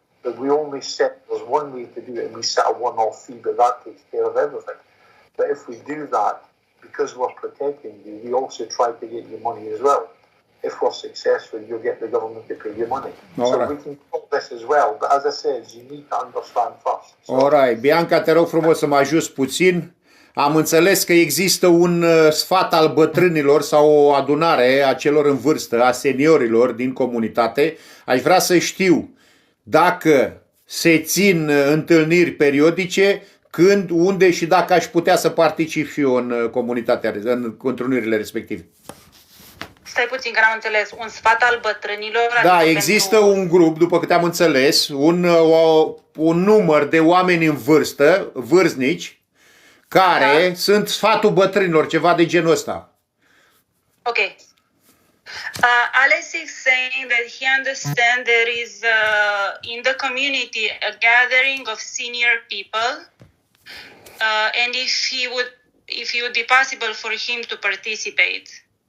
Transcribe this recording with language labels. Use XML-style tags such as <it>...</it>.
<en>But we only set, there's one way to do it, and we set a one-off fee, but that takes care of everything. But if we do that, because we're protecting you, we also try to get you money as well. If we're successful, you'll get the government to pay you money. We can call this as well, but as I said, you need to understand first.</en> <ro>Alright, Bianca, te rog frumos să mă ajuți puțin. Am înțeles că există un sfat al bătrânilor sau o adunare a celor în vârstă, a seniorilor din comunitate. Aș vrea să știu dacă se țin întâlniri periodice, când, unde și dacă aș putea să particip și eu în comunitatea, în întâlnirile respective. Stai puțin, că n-am înțeles. Un sfat al bătrânilor? Da, există un grup, după câte am înțeles, un număr de oameni în vârstă, vârstnici, care sunt sfatul bătrânilor, ceva de genul ăsta.</ro> <en>Ok. Alex is saying that he understands there is in the community a gathering of senior people, and if it would be possible for him to participate.</en>